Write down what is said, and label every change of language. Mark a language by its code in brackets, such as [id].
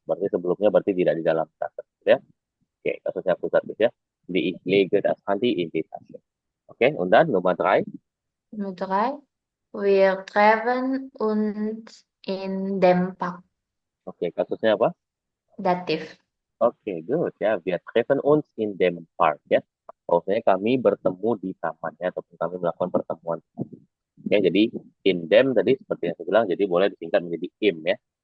[id] Berarti sebelumnya berarti tidak di dalam tas ya. Oke, kasusnya akusatif ya. [de] Di ich lege das Handy in die Tasche. Oke, und dann Nummer 3. Nummer 3. Wir treffen uns in dem Park. [id] Oke, kasusnya apa? Datif. Oke, good ya. [de] Wir treffen uns in dem Park ya. [id] Maksudnya kami bertemu di taman ya, ataupun kami melakukan pertemuan. Oke, jadi in dem tadi seperti yang saya bilang, jadi boleh disingkat menjadi im ya.